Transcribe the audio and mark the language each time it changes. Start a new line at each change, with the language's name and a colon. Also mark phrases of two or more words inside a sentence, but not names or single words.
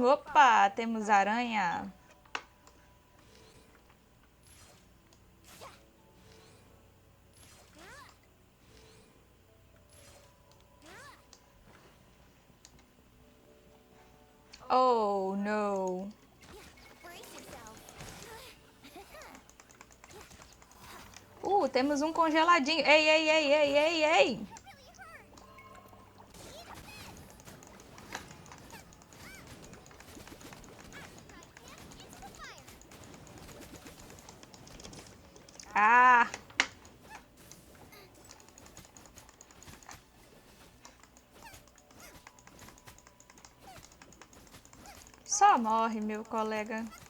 Portuguese: Opa, temos aranha.
English: Oh, no. Brace yourself.
Portuguese: Temos um congeladinho. Ei, ei, ei, ei, ei, ei. Ah. Só morre, meu colega.